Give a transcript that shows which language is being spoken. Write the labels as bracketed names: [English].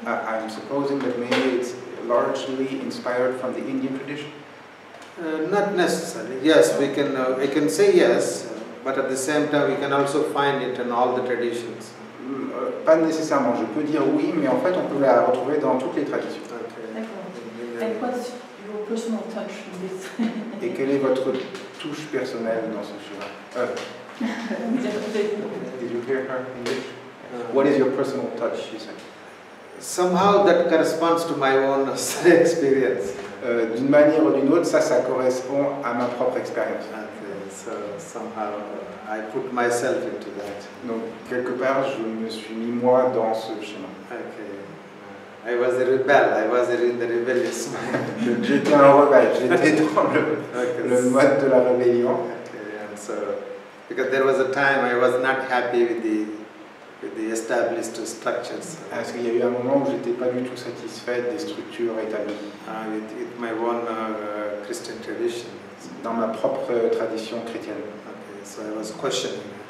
[English] I'm supposing that maybe it's largely inspired from the Indian tradition. Not necessarily. Yes, we can. I can say yes, but at the same time, we can also find it in all the traditions. [French] Pas nécessairement. Je peux dire oui, mais en fait, on peut la retrouver dans toutes les traditions. [English] Okay. [French] D'accord. [English] And what's your personal touch in this? [French] Et quelle est votre touche personnelle dans ce chemin? [English] Did you hear her English? What is your personal touch? She said. Somehow that corresponds to my own experience. [French] D'une manière ou d'une autre, ça correspond à ma propre expérience. [English] Okay, so somehow I put myself into that. [French] Donc quelque part, je me suis mis moi dans ce chemin. [English] Okay. I was a rebel. I was in the rebellious mind. [French] J'étais un rebelle. J'étais dans le mode de la rébellion. [English] Okay, and so because there was a time I was not happy with the established structures. [French] Parce qu'il y a eu un moment où j'étais pas du tout satisfait des structures établies. [English] With my own Christian tradition. [French] Dans ma propre tradition chrétienne. [English] Okay, so I was questioning.